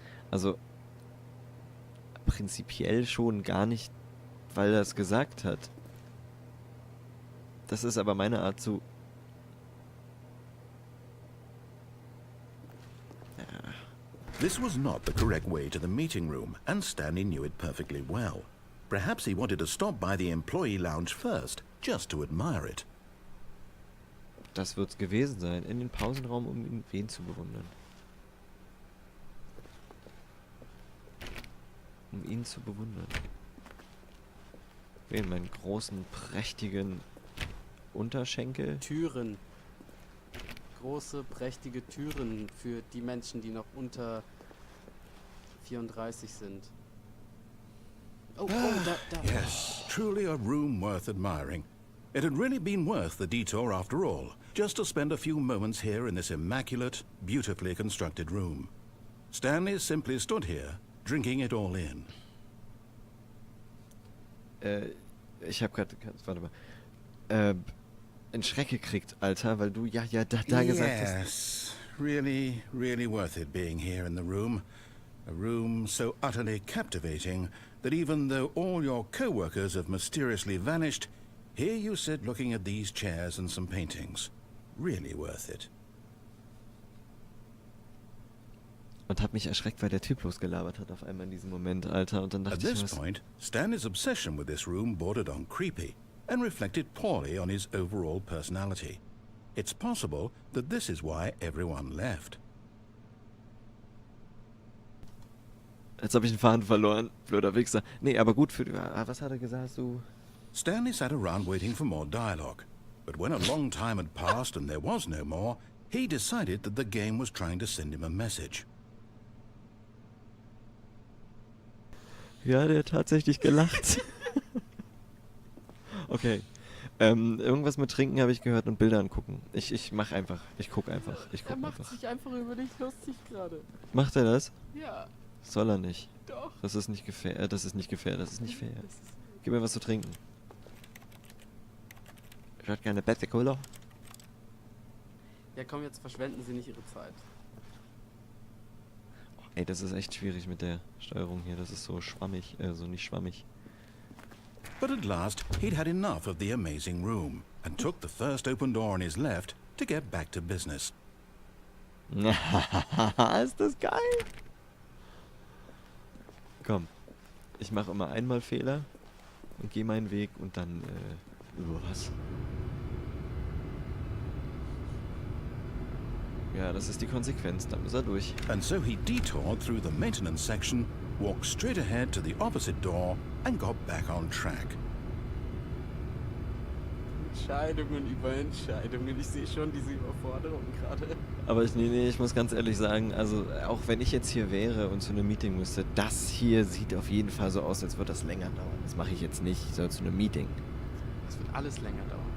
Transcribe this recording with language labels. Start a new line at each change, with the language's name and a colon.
German: Also prinzipiell schon gar nicht, weil er es gesagt hat. Das ist aber meine Art zu...
English: This was not the correct way to the meeting room, and Stanley knew it perfectly well. Perhaps he wanted to stop by the employee lounge first, just to admire it.
German: Das wird's gewesen sein. In den Pausenraum, um wen zu bewundern. Um ihn zu bewundern. Wen? Meinen großen, prächtigen Unterschenkel? Türen. Große, prächtige Türen für die Menschen, die noch unter 34 sind. Oh, da.
English: Yes, truly a room worth admiring. It had really been worth the detour after all, just to spend a few moments here in this immaculate, beautifully constructed room. Stanley simply stood here, drinking it all in.
German: Ich hab grad, warte mal, einen Schreck gekriegt, Alter, weil du da gesagt hast.
English: Yes, really, really worth it being here in the room. A room so utterly captivating that even though all your co-workers have mysteriously vanished, here you sit looking at these chairs and some paintings. Really worth it.
German: Und hab mich erschreckt, weil der Typ losgelabert hat auf einmal in diesem Moment, Alter. Und dann
English: At
German: dachte ich,
English: this was... point, Stanley's obsession with this room bordered on creepy and reflected poorly on his overall personality. It's possible that this is why everyone left.
German: Jetzt habe ich den Faden verloren, blöder Wichser. Nee, aber gut für... was hat er gesagt, du...
English: Stanley sat around waiting for more dialogue, but when a long time had passed and there was no more, he decided that the game was trying to send him a message.
German: Ja, der hat tatsächlich gelacht. Okay. Irgendwas mit Trinken habe ich gehört und Bilder angucken. Ich mach einfach. Ich guck einfach. Er macht sich einfach über dich lustig gerade. Macht er das? Ja, Soll er nicht. doch. Das ist nicht fair. Das ist nicht fair. Gib mir was zu trinken. Ich hätte gerne Bette Cola. Ja, komm, jetzt verschwenden Sie nicht Ihre Zeit. Ey, das ist echt schwierig mit der Steuerung hier. Das ist so schwammig. So nicht schwammig.
English: But at last, he'd had enough of the amazing room and took the first open door on his left to get back to business.
German: Ist das geil? Komm. Ich mache immer einmal Fehler und gehe meinen Weg und dann, was? Ja, das ist die Konsequenz, da muss er durch.
English: And so he detoured through the maintenance section, walked straight ahead to the opposite door, and got back on track.
German: Entscheidungen über Entscheidungen. Ich sehe schon diese Überforderung gerade. Aber ich muss ganz ehrlich sagen, also auch wenn ich jetzt hier wäre und zu einem Meeting müsste, das hier sieht auf jeden Fall so aus, als würde das länger dauern. Das mache ich jetzt nicht, ich soll zu einem Meeting. Es wird alles länger dauern.